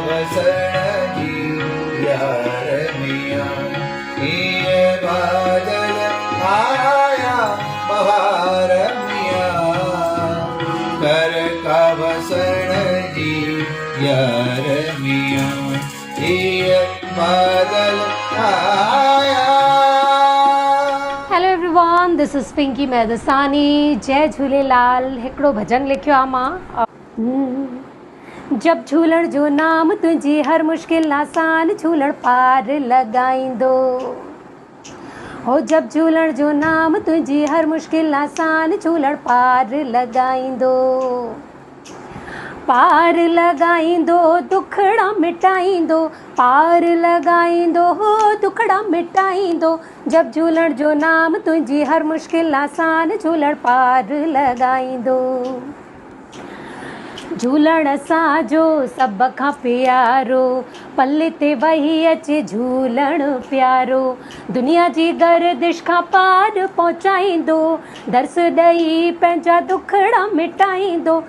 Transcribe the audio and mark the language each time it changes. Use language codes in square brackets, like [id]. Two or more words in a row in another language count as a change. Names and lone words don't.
[sd] बसण जी यार मिया ये बादल आया बहार मिया कर का बसण जी यार मिया ये बादल आया। [en] Hello everyone, this is Pinki Medsani. [sd] जय झूलेलाल। हिकिड़ो भॼन लिखियो आहे मां। जब झूलण जो नाम तुंहिंजी हर मुश्किल आसान झूलण पार लॻाईंदो हो। जब झूलण जो नाम तुंहिंजी हर मुश्किल आसान झूलण पार लॻाईंदो। पार लॻाईंदो दुखड़ा मिटाईंदो, पार लॻाईंदो हो दुखड़ा मिटाईंदो। जब झूलण जो नाम तुंहिंजी हर मुश्किल आसान झूलण पार लॻाईंदो। झूलण असांजो सभ खां प्यारो, पल ते वही अचे झूलण प्यारो। दुनिया जी गर्दिश खां पार पहुचाईंदो, दर्स ॾेई पंहिंजा दुखड़ा मिटाईंदो।